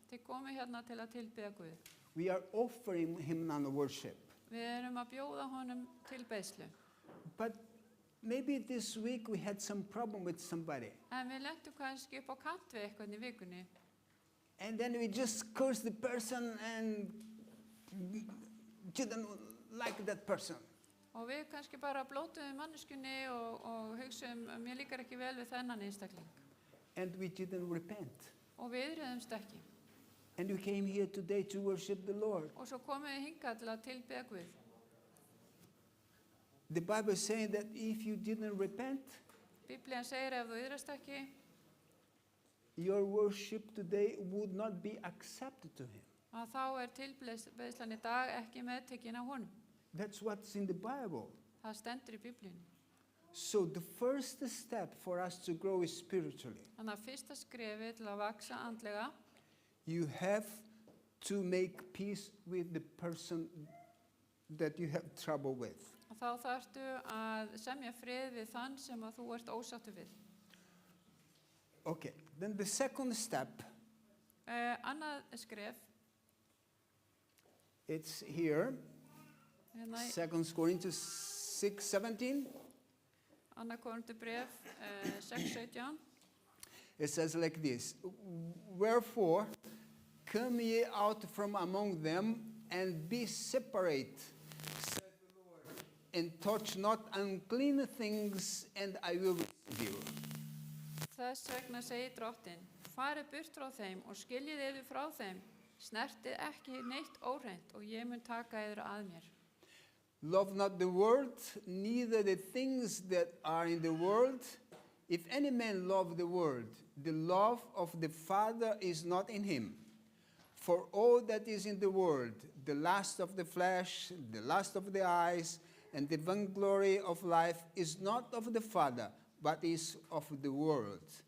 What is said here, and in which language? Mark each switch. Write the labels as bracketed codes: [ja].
[is] þið komið hérna til að tilbiðja Guð. [en] We are offering him now worship. [is] Við erum að bjóða honum tilbeiðslu. [en] But maybe this week we had some problem with somebody. [is] En við lentum kannski upp á kant við eitthvað í vikunni. [en] And then we just cursed the person and didn't like that person. [is] Og við kannski bara blótuðum manneskunni og hugsaðum að mér líkar ekki vel við þennan einstakling. [en] And we didn't repent. [is] Og við iðruðumst ekki. [en] And we came here today to worship the Lord. [is] Og svo komum við hingað til að tilbiðja Guð. [en] The Bible is saying that if you didn't repent, [is] Biblían segir ef þú iðrast ekki, [en] your worship today would not be accepted to him. [is] að þá tilbeiðslan í dag ekki meðtekin af honum. [en] That's what's in the Bible. [is] Það stendur í Biblíunni. [en] So the first step for us to grow spiritually, [is] Þannig að fyrsta skrefi til að vaksa andlega, [en] you have to make peace with the person that you have trouble with. [is] og þá þarftu að semja frið við þann sem að þú ert ósáttur við. [en] Okay, then the second step, [is] Annað skref, [en] it's here, [is] hérna í [en] 2 Corinthians 6:17. [is] Annað Korinthubréf 6:17. [en] It says like this, wherefore come ye out from among them and be separate, saith the Lord, and touch not unclean things, and I will receive you. [is] Þess vegna segir drottinn, farið burt frá þeim og skiljið yður frá þeim, snertið ekki neitt óhreint og ég mun taka yður að mér. [en] Love not the world, neither the things that are in the world. If any man love the world, the love of the Father is not in him. For all that is in the world, the lust of the flesh, the lust of the eyes, and the vainglory of life is not of the Father, but is of the world.